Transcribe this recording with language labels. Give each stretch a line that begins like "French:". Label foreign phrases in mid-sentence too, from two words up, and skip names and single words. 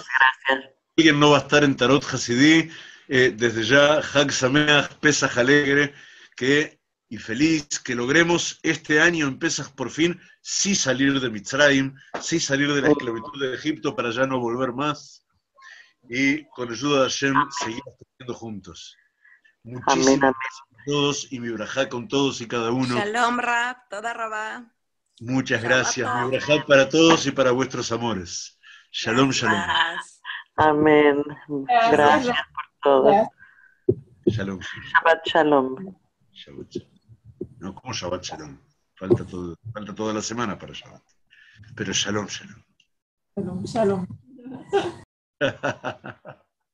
Spanish: alguien no va a estar en Tarot Hasidí, desde ya,
Hebrew: חג שמח,
Spanish: Pesaj alegre, y feliz, que logremos este año en Pesaj por fin, sí salir de Mitzrayim, sí salir de la esclavitud de Egipto para ya no volver más, y con ayuda de Hashem seguir estudiando juntos. Muchísimas gracias a todos, y mi brajá con todos y cada uno.
Hebrew: שלום רב, תודה רבה.
Spanish: Muchas gracias, mi brajá para todos y para vuestros amores.
Hebrew: שלום, שלום.
Spanish: Amén. Gracias por todo.
Hebrew: Shalom. שבת שלום. שבת שלום.
Spanish: No, ¿cómo
Hebrew: שבת שלום?
Spanish: Falta toda la semana para Shabbat. Pero
Hebrew: שלום, שלום. שלום, שלום.